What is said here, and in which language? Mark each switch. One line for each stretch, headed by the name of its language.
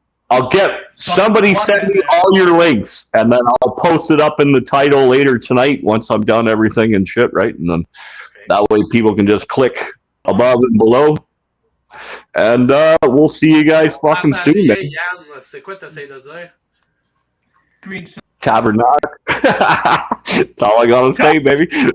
English: I'll get somebody send me all your links, and then I'll post it up in the title later tonight once I'm done everything and shit, right? And then that way people can just click above and below. And we'll see you guys fucking soon, man.
French: Yann, c'est quoi t'essayes de dire? Tabernacle.
English: That's all I gotta say, baby.